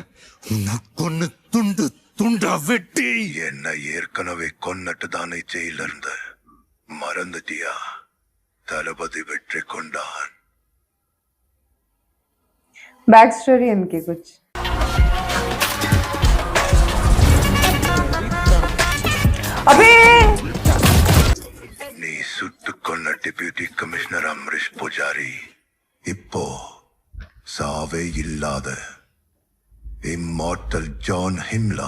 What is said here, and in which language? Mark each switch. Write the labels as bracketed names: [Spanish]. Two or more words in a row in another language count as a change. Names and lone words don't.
[Tamil] உன்னை கொன்னு துண்டு துண்டா வெட்டி. என்ன ஏற்கனவே கொன்னுட்டு தானே ஜெயில இருந்த. மறந்துட்டியா? தளபதி வெற்றி கொண்டான். [English] back story [Hindi] इनकी कुछ. अबे [Tamil] நீ சுட்டு கொன்ன [English] deputy commissioner [Tamil] அம்ரிஷ் புஜாரி இப்போ சாவே இல்லாத இம்மார்டல் ஜான் ஹிம்லா.